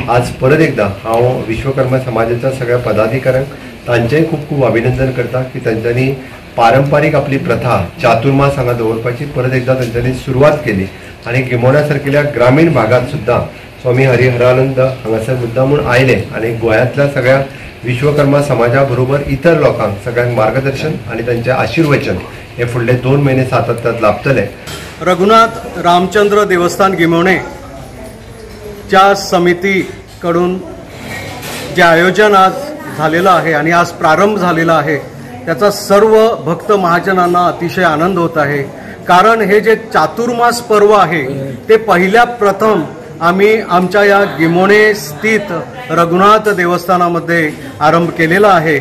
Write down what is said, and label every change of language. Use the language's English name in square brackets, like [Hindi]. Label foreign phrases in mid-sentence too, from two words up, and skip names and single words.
[Konkani] आज परत एकदा हांव विश्वकर्मा समाजाच्या सगळ्या पदाधिकाऱ्यांक तांचेय खूप खूप अभिनंदन करता की तांच्यांनी पारंपारीक आपली प्रथा चातुर्मास हांगा दवरपाची परत एकदा तांच्यांनी सुरवात केली आणि गिमोण्या सारकिल्या ग्रामीण भागात सुद्धा स्वामी हरिहरानंद हांगासर मुद्दामून आयले आणि गोंयांतल्या सगळ्या विश्वकर्मा समाजा बरोबर इतर लोकांक सगळ्यांक मार्गदर्शन आणि त्यांचे आशीर्वचन हे फुडले 2 महिने सातत्यात लाभतले। [Marathi] रघुनाथ रामचंद्र देवस्थान गिमोणे च्या समितीकडून जे आयोजन आज झालेलं आहे आणि आज प्रारंभ झालेला आहे त्याचा सर्व भक्त महाजनांना अतिशय आनंद होत आहे। कारण हे जे चातुर्मास पर्व आहे ते पहिल्या प्रथम आम्ही आमच्या या गिमोणे स्थित रघुनाथ देवस्थानामध्ये आरंभ केलेला आहे।